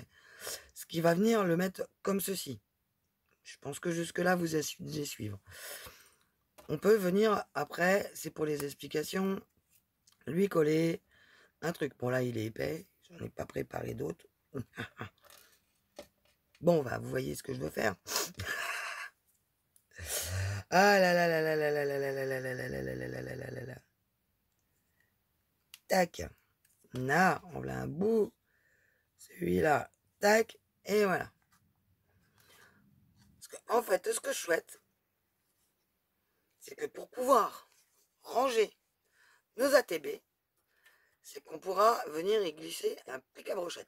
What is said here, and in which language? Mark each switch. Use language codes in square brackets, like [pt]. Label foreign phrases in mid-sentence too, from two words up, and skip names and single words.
[fr] Ce qui va venir le mettre comme ceci. Je pense que jusque-là, vous allez suivre. On peut venir, après, c'est pour les explications, lui coller un truc. Bon, là, il est épais. J'en ai pas préparé d'autres. Bon, vous voyez ce que je veux faire. Ah là là là là là là là là là là là là là là là là là là là. Tac. Là, on a un bout. Celui-là. Tac. Et voilà. En fait, ce que je souhaite, c'est que pour pouvoir ranger nos ATB, c'est qu'on pourra venir y glisser un pic à brochette.